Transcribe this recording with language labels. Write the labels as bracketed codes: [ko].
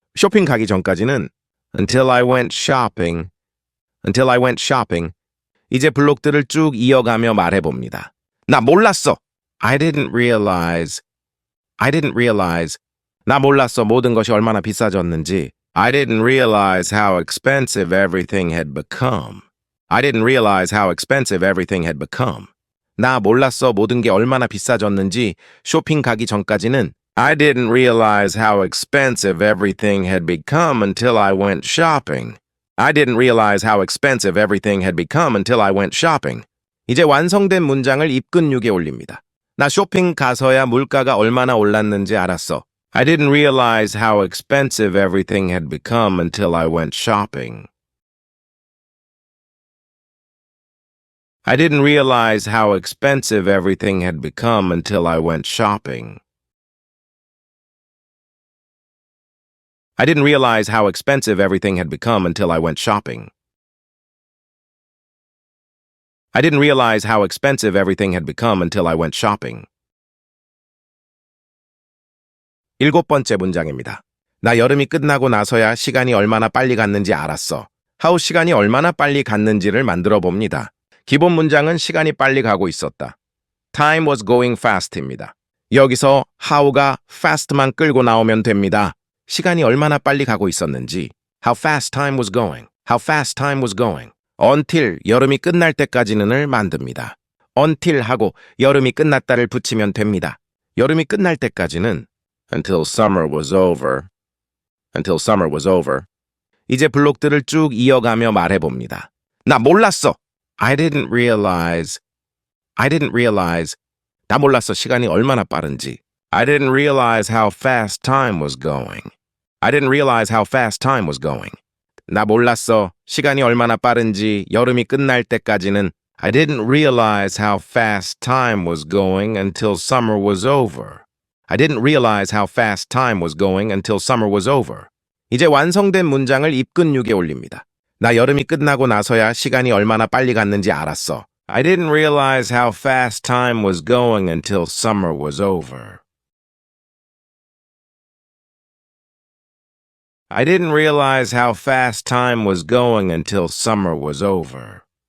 [ko] 쇼핑 가기 전까지는 [en] until I went shopping. Until I went shopping. [ko] 이제 블록들을 쭉 이어가며 말해봅니다. 나 몰랐어. [en] I didn't realize. I didn't realize. 나 몰랐어. [ko] 모든 것이 얼마나 비싸졌는지. [en] I didn't realize how expensive everything had become. I didn't realize how expensive everything had become. [ko] 나 몰랐어. 모든 게 얼마나 비싸졌는지. 쇼핑 가기 전까지는 [en] I didn't realize how expensive everything had become until I went shopping. I didn't realize how expensive everything had become until I went shopping. [ko] 이제 완성된 문장을 입근육에 올립니다. 나 쇼핑 가서야 물가가 얼마나 올랐는지 알았어. [en] I didn't realize how expensive everything had become until I went shopping. I didn't realize how expensive everything had become until I went shopping. I didn't realize how expensive everything had become until I went shopping. I didn't realize how expensive everything had become until I went shopping. [ko] 일곱 번째 문장입니다. 나 여름이 끝나고 나서야 시간이 얼마나 빨리 갔는지 알았어. how 시간이 얼마나 빨리 갔는지를 만들어 봅니다. 기본 문장은 시간이 빨리 가고 있었다. [en] Time was going fast입니다. [ko] 여기서 how가 fast만 끌고 나오면 됩니다. 시간이 얼마나 빨리 가고 있었는지 [en] how fast time was going. How fast time was going. [ko] until 여름이 끝날 때까지는을 만듭니다. until 하고 여름이 끝났다를 붙이면 됩니다. 여름이 끝날 때까지는 [en] until summer was over. Until summer was over. [ko] 이제 블록들을 쭉 이어가며 말해봅니다. 나 몰랐어. [en] I didn't realize. I didn't realize. 나 몰랐어. [ko] 시간이 얼마나 빠른지. [en] I didn't realize how fast time was going. I didn't realize how fast time was going. [ko] 나 몰랐어. 시간이 얼마나 빠른지 여름이 끝날 때까지는 [en] I didn't realize how fast time was going until summer was over. I didn't realize how fast time was going until summer was over. [ko] 이제 완성된 문장을 입근육에 올립니다. 나 여름이 끝나고 나서야 시간이 얼마나 빨리 갔는지 알았어. [en] I didn't realize how fast time was going until summer was over. I didn't realize how fast time was going until summer was over.